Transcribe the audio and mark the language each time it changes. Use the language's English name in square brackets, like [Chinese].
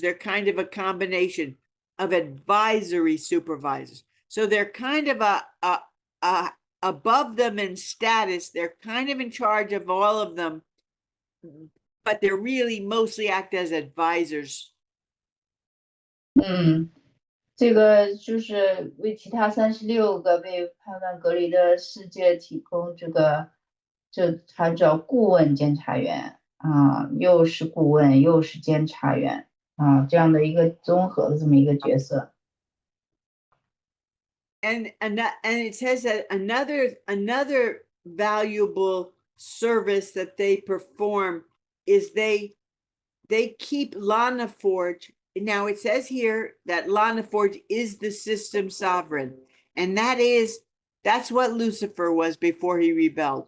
[English] They're kind of a combination of advisory supervisors. So they're kind of a above them in status. They're kind of in charge of all of them, but they're really mostly act as advisors. [Chinese] 这个就是为其他36个被判断隔离的世界提供他叫顾问监察员啊，又是顾问又是监察员啊，这样的一个综合的这么一个角色。 [English] And it says that another valuable service that they perform is they keep Lana Forge. Now it says here that Lana Forge is the system sovereign, and that's what Lucifer was before he rebelled.